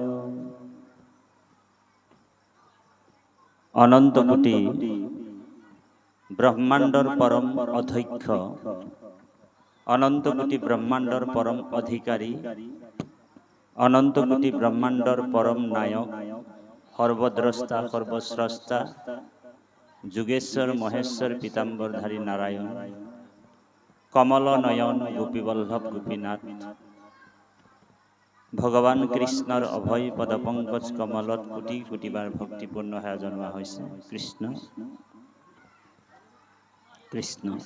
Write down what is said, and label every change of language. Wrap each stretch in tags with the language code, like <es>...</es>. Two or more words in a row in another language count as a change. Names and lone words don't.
<as>অনন্ত কোটি ব্রহ্মাণ্ডর পরম অধ্যক্ষ, অনন্ত কোটি ব্রহ্মাণ্ডর পরম অধিকারী, অনন্ত কোটি ব্রহ্মাণ্ডর পরম নায়ক, সর্বদ্রষ্টা সর্বস্রষ্টা, যুগেশ্বর মহেশ্বর পীতাম্বরধারী নারায়ণ, কমল নয়ন গোপীবল্লভ গোপীনাথ, ভগৱান কৃষ্ণৰ অভয় পদপংকজ কমলত কোটি কোটিবাৰ ভক্তিপূৰ্ণ সেৱা জনোৱা হৈছে। কৃষ্ণ কৃষ্ণ।</as>